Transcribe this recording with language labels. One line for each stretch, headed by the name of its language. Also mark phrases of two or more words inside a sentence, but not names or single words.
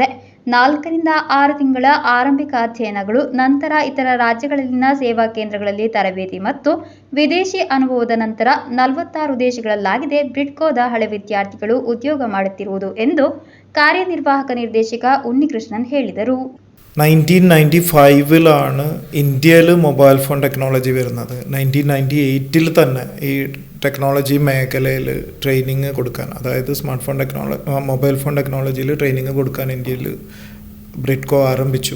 Kannada: 4 ರಿಂದ 6 ತಿಂಗಳ ಆರಂಭಿಕ ಅಧ್ಯಯನಗಳು, ನಂತರ ಇತರ ರಾಜ್ಯಗಳಲ್ಲಿನ ಸೇವಾ ಕೇಂದ್ರಗಳಲ್ಲಿ ತರಬೇತಿ ಮತ್ತು ವಿದೇಶಿ ಅನುಭವದ ನಂತರ 46 ದೇಶಗಳಲ್ಲಾಗಿದೆ ಬ್ರಿಡ್ಕೋದ ಹಳೆ ವಿದ್ಯಾರ್ಥಿಗಳು ಉದ್ಯೋಗ ಮಾಡುತ್ತಿರುವುದು ಎಂದು ಕಾರ್ಯನಿರ್ವಾಹಕ ನಿರ್ದೇಶಕ ഉണ്ണികൃഷ്ണൻ ಹೇಳಿದರು.
Malayalam: 1995 ഇന്ത്യയിൽ
English: mobile phone technology
Malayalam: വരുന്നത്. 1998 തന്നെ ഈ ടെക്നോളജി മേഖലയിൽ ട്രെയിനിങ് കൊടുക്കാൻ, അതായത്
English: smart phone mobile phone
Malayalam: ടെക്നോളജിയിൽ ട്രെയിനിങ് കൊടുക്കാൻ ഇന്ത്യയിൽ ബ്രിഡ്കോ ആരംഭിച്ചു.